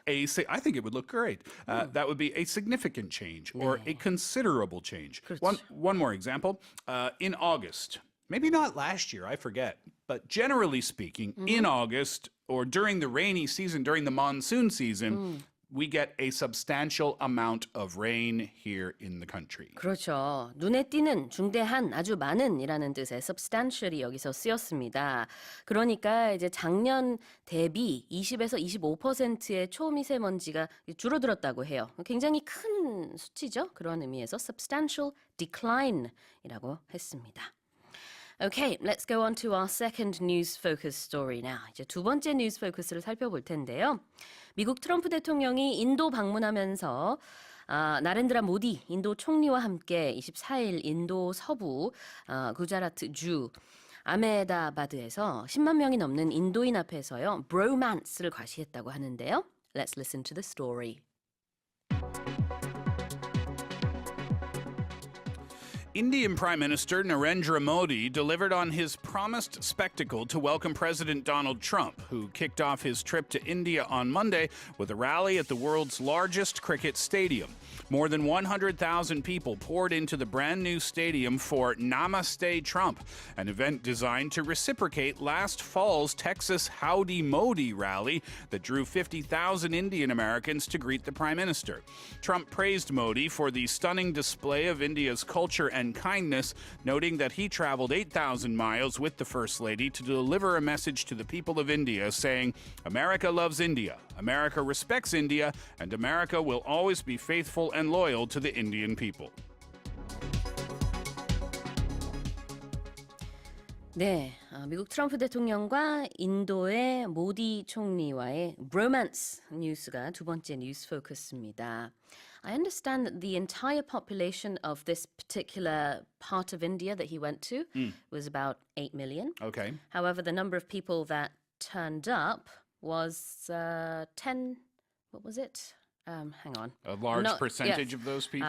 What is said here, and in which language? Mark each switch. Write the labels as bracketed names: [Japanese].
[English] I think it would look great. That would be a significant change or a considerable change. One more example. In August, maybe not last year, I forget, but generally speaking, in August or during the rainy season, during the monsoon season, we get a substantial amount of rain here in the country. [Korean] 그렇죠. 눈에 띄는, 중대한, 아주 많은이라는 뜻의 substantial이 여기서 쓰였습니다. 그러니까 이제 작년 대비 20에서 25%의 초미세먼지가 줄어들었다고 해요. 굉장히 큰 수치죠. 그런 의미에서 [English] substantial decline [Korean] 이라고 했습니다. [English] Okay, let's go on to our second news focus story now. [Korean] 이제 두 번째 뉴스 포커스를 살펴볼 텐데요. 미국 트럼프 대통령이 인도 방문하면서 나렌드라 모디 인도 총리와 함께 24일 인도 서부 구자라트 주 아메다바드에서 10만 명이 넘는 인도인 앞에서요. 브로만스를 과시했다고 하는데요. [English] Let's listen to the story. Indian Prime Minister Narendra Modi delivered on his promised spectacle to welcome President Donald Trump, who kicked off his trip to India on Monday with a rally at the world's largest cricket stadium. More than 100,000 people poured into the brand new stadium for Namaste Trump, an event designed to reciprocate last fall's Texas Howdy Modi rally that drew 50,000 Indian Americans to greet the Prime Minister. Trump praised Modi for the stunning display of India's culture and kindness, noting that he traveled 8,000 miles with the First Lady to deliver a message to the people of India saying, "America loves India, America respects India, and America will always be faithful and loyal to the Indian people." [Korean] 네, 미국 트럼프 대통령과 인도의 모디 총리와의 브로만스 뉴스가 두 번째 뉴스 포커스입니다. [English] I understand that the entire population of this particular part of India that he went to was about 8 million. Okay. However, the number of people that turned up was 10, what was it? Hang on. A large percentage of those people?